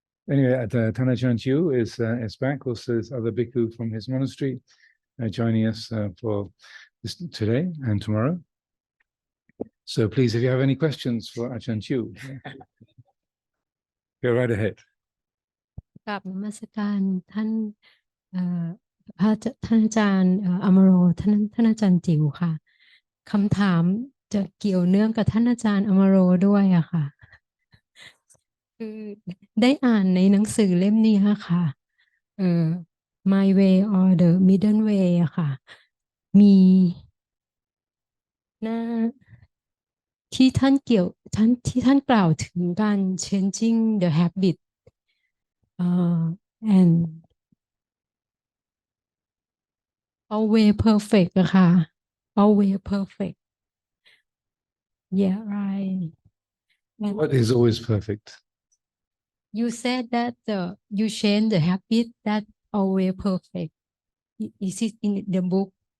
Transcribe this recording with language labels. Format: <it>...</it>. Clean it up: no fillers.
<en>Anyway, Ajahn Jiew is back. Also, there's other bhikkhu from his monastery joining us for this today and tomorrow. So please, if you have any questions for Ajahn Jiew, go right ahead.</en> <th>กราบนมัสการท่านท่านอาจารย์อมโรท่านอาจารย์จิ๋วค่ะคำถามจะเกี่ยวเนื่องกับท่านอาจารย์อมโรด้วยอะค่ะ คือได้อ่านในหนังสือเล่มนี้ค่ะMy Way or the Middle Way อะค่ะมีหน้าที่ท่านกล่าวถึงการ</th> <en>changing the habit and always perfect</en> <th>อะค่ะ</th> <en>always perfect yeah right and What is always perfect? you said that you change the habit that always perfect is it in the book</en>